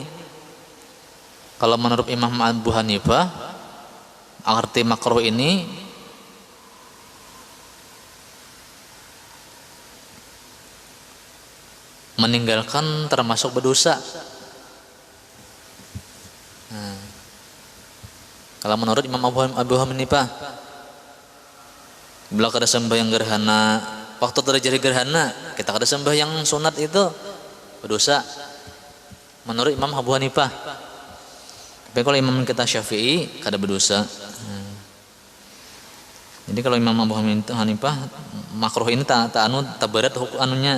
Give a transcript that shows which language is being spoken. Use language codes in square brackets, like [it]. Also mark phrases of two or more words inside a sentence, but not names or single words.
[id] Kalau menurut Imam Abu Hanifah, arti makruh ini meninggalkan termasuk berdosa. [bjn] Kalau menurut Imam Abu Hanifah, bila kada sembahyang gerhana, waktu terjadi gerhana kita kada sembahyang sunat itu berdosa. Menurut Imam Abu Hanifah. Tapi kalau Imam kita Syafi'i kada berdosa. Jadi kalau Imam Abu Hanifah makruh ini tak berat anunya.